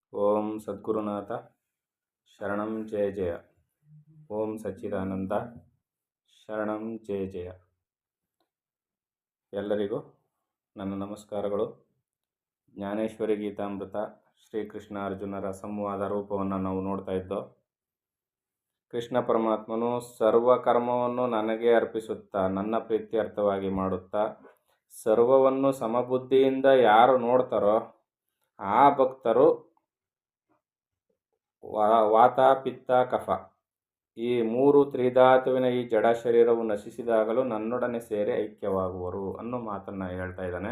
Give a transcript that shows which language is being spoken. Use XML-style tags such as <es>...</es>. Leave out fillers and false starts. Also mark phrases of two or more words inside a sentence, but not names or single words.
<sa>ಓಂ ಸದ್ಗುರುನಾಥ ಶರಣಂ ಜಯ ಜಯ. ಓಂ ಸಚ್ಚಿದಾನಂದ ಶರಣಂ ಜಯ ಜಯ.</sa> <kn>ಎಲ್ಲರಿಗೂ ನನ್ನ ನಮಸ್ಕಾರಗಳು. ಜ್ಞಾನೇಶ್ವರಿ ಗೀತಾಮೃತ ಶ್ರೀಕೃಷ್ಣ ಅರ್ಜುನರ ಸಂವಾದ ರೂಪವನ್ನು ನಾವು ನೋಡ್ತಾ ಇದ್ದೋ. ಕೃಷ್ಣ ಪರಮಾತ್ಮನು ಸರ್ವಕರ್ಮವನ್ನು ನನಗೆ ಅರ್ಪಿಸುತ್ತಾ ನನ್ನ ಪ್ರೀತ್ಯರ್ಥವಾಗಿ ಮಾಡುತ್ತಾ ಸರ್ವವನ್ನು ಸಮಬುದ್ಧಿಯಿಂದ ಯಾರು ನೋಡ್ತಾರೋ ಆ ಭಕ್ತರು ವಾತ ಪಿತ್ತ ಕಫ ಈ ಮೂರು ತ್ರಿಧಾತುವಿನ ಈ ಜಡ ಶರೀರವು ನಶಿಸಿದಾಗಲೂ ನನ್ನೊಡನೆ ಸೇರಿ ಐಕ್ಯವಾಗುವರು ಅನ್ನೋ ಮಾತನ್ನು ಹೇಳ್ತಾ ಇದ್ದಾನೆ.</kn>